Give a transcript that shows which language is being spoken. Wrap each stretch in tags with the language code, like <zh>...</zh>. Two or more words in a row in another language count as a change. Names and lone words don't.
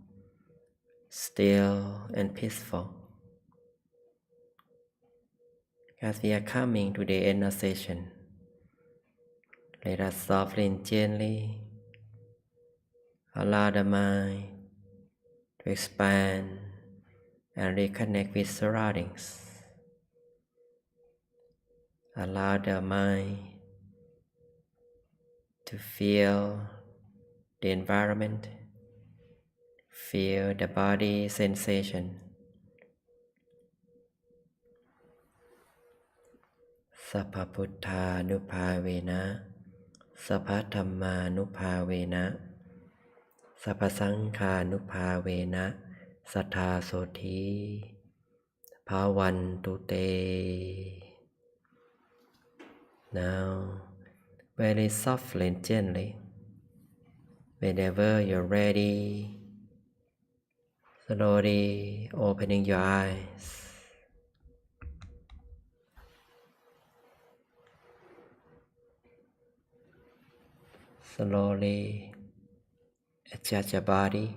<en>still, and peaceful. As we are coming to the end of session, let us softly and gently allow the mind to expand and reconnect with surroundings. Allow the mind to feel the environment, feel the body sensation.</en> <pi>Sappa Buddha Nupavena, Sappa Dhamma Nupavena, Sappa Sankha Nupavena, Sattha Soti, Bhavantu Te.</pi> <en>Now, very softly and gently, whenever you're ready, slowly opening your eyes. Slowly adjust your body.</en>